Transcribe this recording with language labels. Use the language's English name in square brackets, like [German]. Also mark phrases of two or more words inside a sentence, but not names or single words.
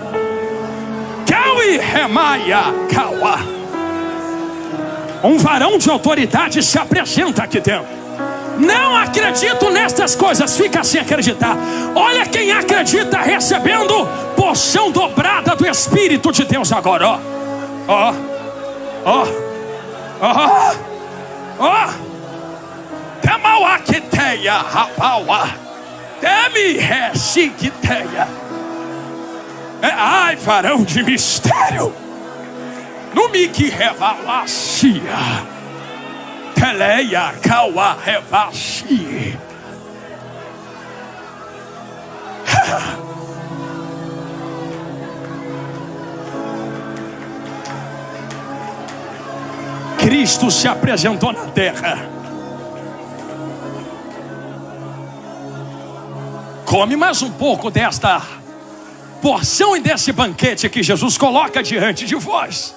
[Portuguese] Um varão de autoridade se apresenta aqui dentro. Não acredito nestas coisas, fica sem acreditar. Olha quem acredita recebendo porção dobrada do Espírito de Deus agora. Ó, ó, ó, ó. Temauaquiteia, rapaua. Teme resiquiteia. Ai, varão de mistério. No me que revalacia. Teleia, caua, revaci. Cristo se apresentou na terra. Come mais um pouco desta porção e desse banquete que Jesus coloca diante de vós.